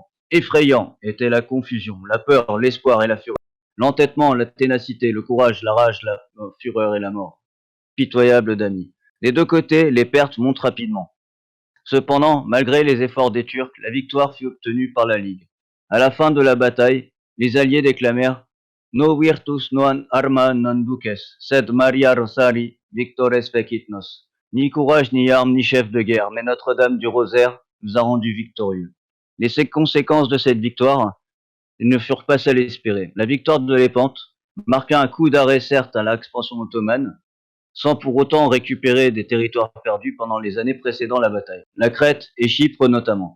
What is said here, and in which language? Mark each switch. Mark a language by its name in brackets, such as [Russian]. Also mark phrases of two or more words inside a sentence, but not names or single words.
[French] Effrayant était la confusion, la peur, l'espoir et la fureur. L'entêtement, la ténacité, le courage, la rage, la fureur et la mort. Pitoyable d'amis. Des deux côtés, les pertes montent rapidement. Cependant, malgré les efforts des Turcs, la victoire fut obtenue par la Ligue. À la fin de la bataille, les Alliés déclamèrent [Latin] No virtus non arma non duces, sed Maria Rosari victores fecitnos. [French] Ni courage, ni armes, ni chef de guerre, mais Notre-Dame du Rosaire nous a rendus victorieux. Les conséquences de cette victoire ne furent pas celles espérées. La victoire de Lépante marqua un coup d'arrêt certes à l'expansion ottomane, sans pour autant récupérer des territoires perdus pendant les années précédant la bataille, la Crète et Chypre notamment.